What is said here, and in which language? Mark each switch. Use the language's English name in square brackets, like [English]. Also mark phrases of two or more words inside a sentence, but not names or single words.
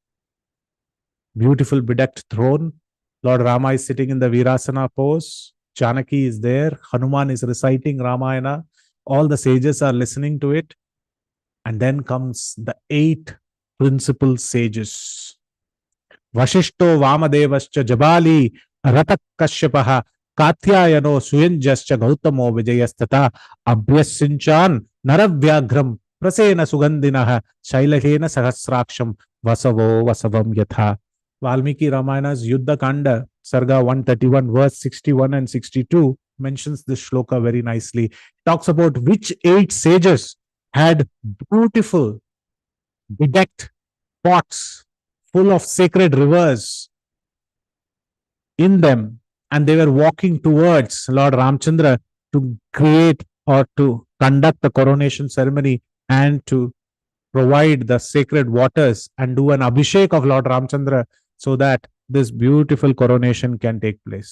[English] Beautiful bedecked throne. Lord Rama is sitting in the Virasana pose. Janaki is there. Hanuman is reciting Ramayana. All the sages are listening to it. And then comes the 8 principal sages. [Sanskrit] Vashishto Vamadevascha Jabali Ratak Kashyapaha Katyayano Suyanjascha Gautamo Vijayastata Abhyassinchan Naravyagram Prasena Sugandinaha Shailahena Sahasraksham Vasavo Vasavam Yatha. [English] Valmiki Ramayana's Yuddha Kanda, Sarga 131, verse 61 and 62 mentions this shloka very nicely. It talks about which 8 sages had beautiful, bedecked pots full of sacred rivers in them, and they were walking towards Lord Ramchandra to create or to conduct the coronation ceremony and to provide the sacred waters and do an abhishek of Lord Ramchandra so that this beautiful coronation can take place.